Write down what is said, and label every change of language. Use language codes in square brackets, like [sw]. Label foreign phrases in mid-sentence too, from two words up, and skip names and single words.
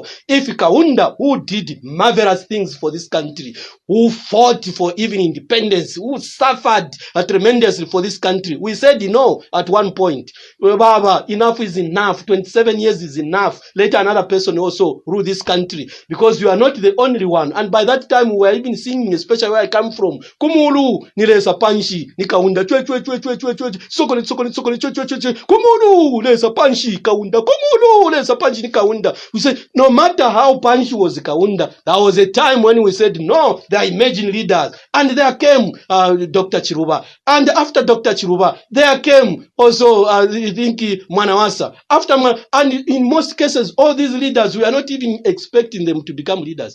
[en] If Kaunda, who did marvelous things for this country, who fought for even independence, who suffered tremendously for this country, we said no at one point. Baba, enough is enough. 27 years is enough. Let another person also rule this country, because you are not the only one. And by that time, we were even singing, especially where I come from, [bem] Kumulu, Nilesa Panshi, Nikaunda, Sokoli, Kumulu, Lesa Panshi, Kaunda, Kumulu, Lesa Panshi, Nikaunda. [en] We said, no matter how Panshi was Kaunda, there was a time when we said, no, they are emerging leaders. leaders. And there came Dr. Chiruba. And after Dr. Chiruba, there came also, I think, Mwanawasa. And in most cases, all these leaders, we are not even expecting them to become leaders.